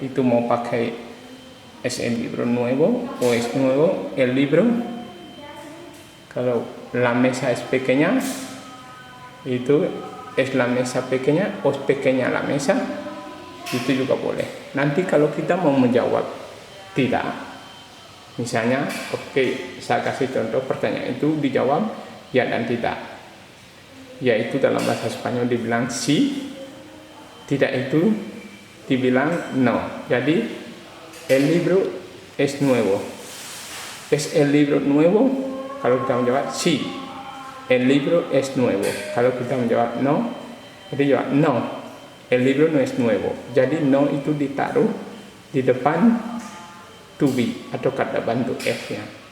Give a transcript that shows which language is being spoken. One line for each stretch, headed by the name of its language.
Indonesian: Itu mau pakai
Spanish: es el libro nuevo o es nuevo el libro.
Indonesian: Kalau
Spanish: la mesa es pequeña,
Indonesian: itu
Spanish: es la mesa pequeña o es pequeña la mesa,
Indonesian: itu juga boleh. Nanti kalau kita mau menjawab tidak, misalnya oke, saya kasih contoh pertanyaan itu dijawab ya dan tidak, yaitu dalam bahasa Spanyol dibilang sí, tidak itu dibilang no. Jadi
Spanish: el libro es nuevo, es el libro nuevo.
Indonesian: Kalau kita menjawab
Spanish: sí, el libro es nuevo.
Indonesian: Kalau kita menjawab
Spanish: no,
Indonesian: jadi jawab
Spanish: no, el libro no es nuevo.
Indonesian: Jadi no itu ditaruh di depan to be atau kata bantu F-nya.